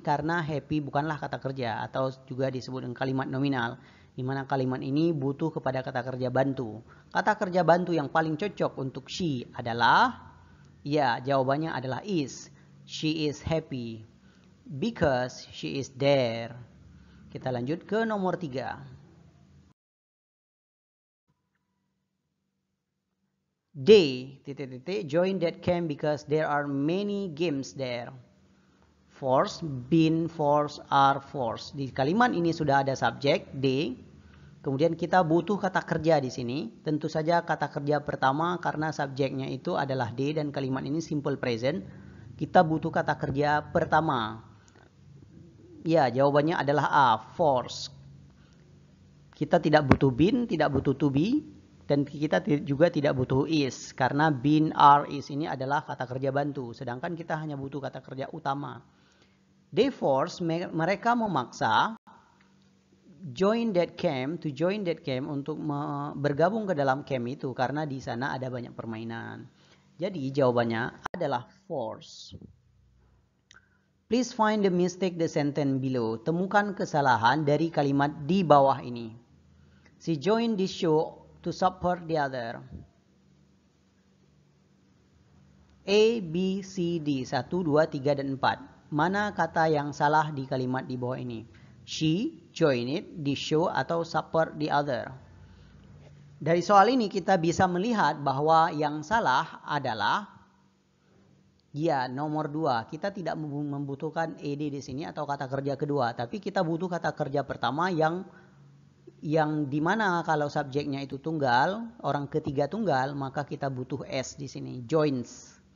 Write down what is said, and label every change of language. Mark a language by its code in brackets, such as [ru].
[id] Karena happy bukanlah kata kerja atau juga disebut dengan kalimat nominal. Di mana kalimat ini butuh kepada kata kerja bantu. Kata kerja bantu yang paling cocok untuk she adalah, ya jawabannya adalah is. [en] She is happy because she is there. [id] Kita lanjut ke nomor 3. [en] They join that camp because there are many games there. Force, been, force, are, force. [id] Di kalimat ini sudah ada subjek they. Kemudian kita butuh kata kerja di sini. Tentu saja kata kerja pertama karena subjeknya itu adalah they dan kalimat ini simple present. Kita butuh kata kerja pertama. Ya, jawabannya adalah A, force. Kita tidak butuh been, tidak butuh to be, dan kita juga tidak butuh is. Karena been, are, is ini adalah kata kerja bantu. Sedangkan kita hanya butuh kata kerja utama. [en] They force, [id] mereka memaksa [en] join that camp [id] untuk bergabung ke dalam camp itu karena di sana ada banyak permainan. Jadi jawabannya adalah force. [en] Please find the mistake the sentence below. [id] Temukan kesalahan dari kalimat di bawah ini. [en] She joined this show to support the other. [id] A, B, C, D. 1, 2, 3, dan 4. Mana kata yang salah di kalimat di bawah ini? [en] She joined the show [id] atau [en] support the other. [id] Dari soal ini kita bisa melihat bahwa yang salah adalah ya nomor 2. Kita tidak membutuhkan ed di sini atau kata kerja kedua, tapi kita butuh kata kerja pertama yang dimana kalau subjeknya itu tunggal, orang ketiga tunggal, maka kita butuh s di sini, joins.